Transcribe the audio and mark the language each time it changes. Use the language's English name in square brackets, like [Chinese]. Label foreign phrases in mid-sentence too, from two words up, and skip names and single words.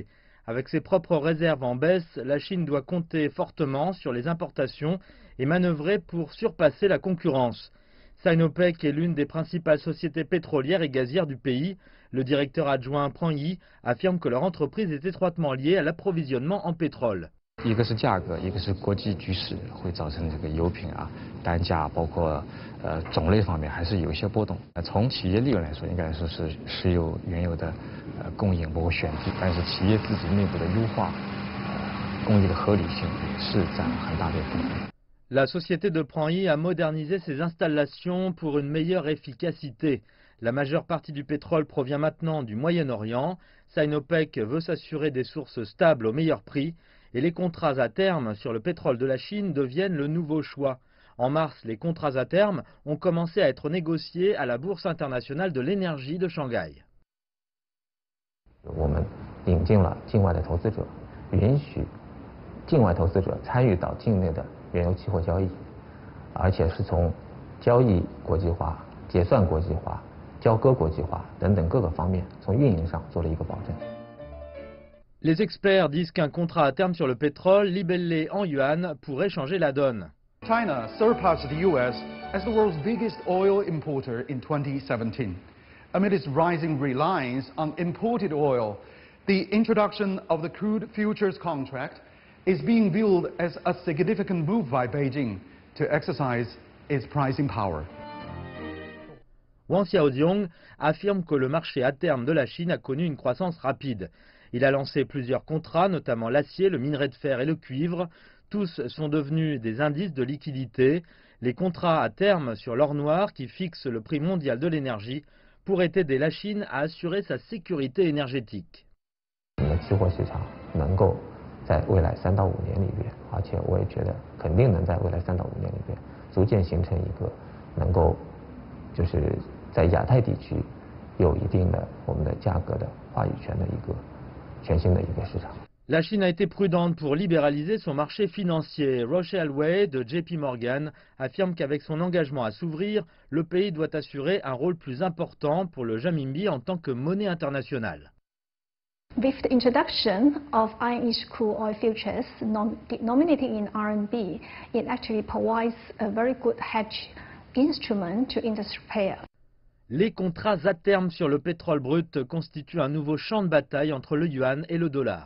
[French] Avec ses propres réserves en baisse, la Chine doit compter fortement sur les importations et manœuvrer pour surpasser la concurrence. Sinopec est l'une des principales sociétés pétrolières et gazières du pays. Le directeur adjoint Peng Yi affirme que leur entreprise est étroitement liée à l'approvisionnement en pétrole. [Chinese] 一个是价格，一个是国际局势会造成这个油品单价包括种类方面还是有一些波动。从企业利润来说，应该来说是石油原油的供应包括选址，但是企业自己内部的优化供应的合理性也是占很大的部分。 [French] La société de Peng Yi a modernisé ses installations pour une meilleure efficacité. La majeure partie du pétrole provient maintenant du Moyen-Orient. Sinopec veut s'assurer des sources stables au meilleur prix. Et les contrats à terme sur le pétrole de la Chine deviennent le nouveau choix. En mars, les contrats à terme ont commencé à être négociés à la Bourse internationale de l'énergie de Shanghai. [Chinese] 我们引进了境外的投资者，允许境外投资者参与到境内的原油期货交易，而且是从交易国际化、结算国际化、交割国际化等等各个方面，从运营上做了一个保证。 [French] Les experts disent qu'un contrat à terme sur le pétrole libellé en yuan pourrait changer la donne. [English] China surpassed the US as the world's biggest oil importer in 2017. Amid its rising reliance on imported oil, the introduction of the crude futures contract is being viewed as a significant move by Beijing to exercise its pricing power. [French] Wang Xiaojiong affirme que le marché à terme de la Chine a connu une croissance rapide. Il a lancé plusieurs contrats, notamment l'acier, le minerai de fer et le cuivre. Tous sont devenus des indices de liquidité. Les contrats à terme sur l'or noir, qui fixe le prix mondial de l'énergie, pourraient aider la Chine à assurer sa sécurité énergétique. [Chinese] 期货市场能够在未来3到5年里边，而且我也觉得肯定能在未来3到5年里边，逐渐形成一个能够就是在亚太地区有一定的我们的价格的话语权的一个。 [French] La Chine a été prudente pour libéraliser son marché financier. Rochelle Wei de JP Morgan affirme qu'avec son engagement à s'ouvrir, le pays doit assurer un rôle plus important pour le renminbi en tant que monnaie internationale. [English] With the introduction of iron-age crude oil futures denominated in RMB, it actually provides a very good hedge instrument to industry players. [French] Les contrats à terme sur le pétrole brut constituent un nouveau champ de bataille entre le yuan et le dollar.